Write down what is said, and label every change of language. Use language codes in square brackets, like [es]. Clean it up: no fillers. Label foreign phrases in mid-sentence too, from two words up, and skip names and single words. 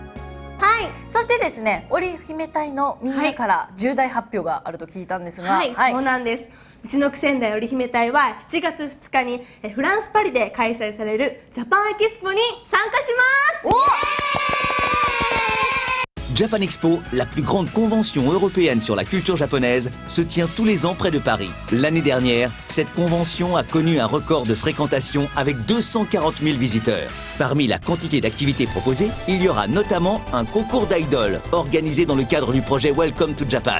[ja] はい、そしてですね、織姫隊のみんなから重大発表があると聞いたんですが、はい、そうなんです。うちの仙台織姫隊は7月2日にフランス・パリで開催されるジャパンエキスポに参加します。 [fr] Japan Expo, la plus grande convention européenne sur la culture japonaise, se tient tous les ans près de Paris. L'année dernière, cette convention a connu un record de fréquentation avec 240 000 visiteurs. Parmi la quantité d'activités proposées, il y aura notamment un concours d'idoles organisé dans le cadre du projet Welcome to Japan.